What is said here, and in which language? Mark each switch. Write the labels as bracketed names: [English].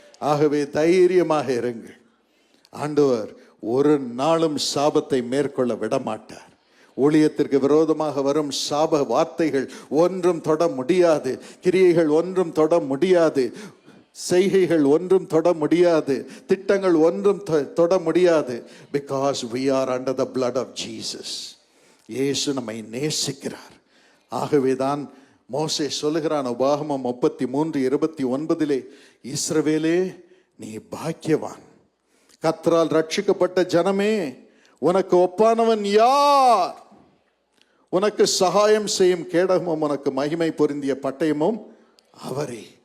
[Tamil] ஆகவே தைரியமாக இருங்கள். ஆண்டவர் ஒரு நாளும் சாபத்தை மேற்கொள்ள விடமாட்டார். ஊழியத்திற்கு விரோதமாக வரும் சாப வார்த்தைகள் ஒன்றும் தொட முடியாது, கிரியைகள் ஒன்றும் தொட முடியாது. செய்கைகள் ஒன்றும் தொட முடியாது, திட்டங்கள் ஒன்றும் தொட முடியாது. [English] Because we are under the blood of Jesus. [Tamil] இயேசு நம்மை நேசிக்கிறார். ஆகவேதான் மோசே சொல்லுகிறான் உபாகமம் 33:29, இஸ்ரவேலே நீ பாக்கியவான், கர்த்தரால் ரட்சிக்கப்பட்ட ஜனமே, உனக்கு ஒப்பானவன் யார்? உனக்கு சகாயம் செய்யும் கேடகமும் உனக்கு மகிமை பொருந்திய பட்டயமும் அவரே.